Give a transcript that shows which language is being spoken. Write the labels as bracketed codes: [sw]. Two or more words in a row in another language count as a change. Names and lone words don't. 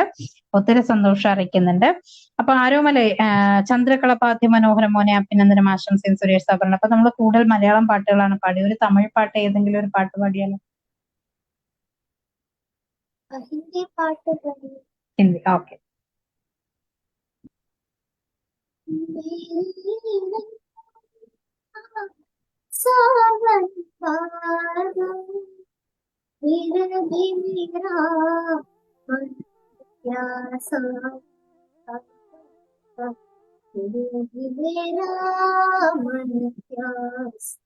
[ml] ഒത്തിരി സന്തോഷം അറിയിക്കുന്നുണ്ട്. അപ്പൊ ആരോമലെ ചന്ദ്രകളപ്പ അതിമനോഹരം മോനെ അഭിനന്ദനം ആശംസയും സുരേഷ് സാർ പറഞ്ഞു. അപ്പൊ നമ്മൾ കൂടുതൽ മലയാളം പാട്ടുകളാണ് പാടി. ഒരു തമിഴ് പാട്ട് ഏതെങ്കിലും ഒരു പാട്ട് പാടിയാലോ? ഹിന്ദി പാട്ട് പാടി. ഹിന്ദി, ഓക്കെ. [hi] सावन पागल फिर भी मेरा मन प्यासा, फिर भी मेरा मन प्यास,